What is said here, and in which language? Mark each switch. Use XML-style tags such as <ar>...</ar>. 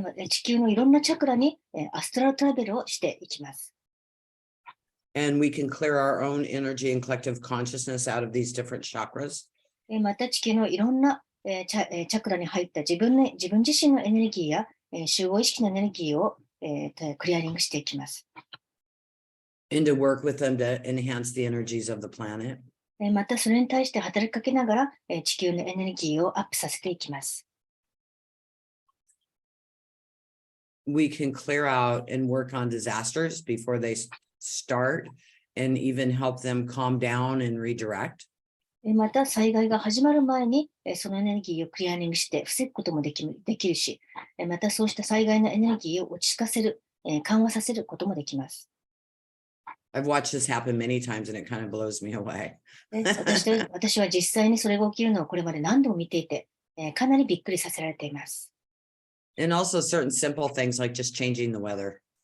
<ja>地球のいろんなチャクラにアストラルトラベルをしていきます。</ja> <en>And we can clear our own energy and collective consciousness out of these different chakras.</en> <ja>また地球のいろんなチャクラに入った自分自身のエネルギーや集合意識のエネルギーをクリアリングしていきます。</ja> <en>And to work with them to enhance the energies of the planet.</en> <ja>またそれに対して働きかけながら地球のエネルギーをアップさせていきます。</ja> <en>We can clear out and work on disasters before they start, and even help them calm down and redirect.</en> <ja>また災害が始まる前にそのエネルギーをクリアリングして防ぐこともできるし、またそうした災害のエネルギーを落ち着かせる、緩和させることもできます。</ja> <en>I've watched this happen many times and it kind of blows me away.</en> <ja>私は実際にそれが起きるのをこれまで何度も見ていて、かなりびっくりさせられています。</ja> <en>And also certain simple things like just changing the weather.</en>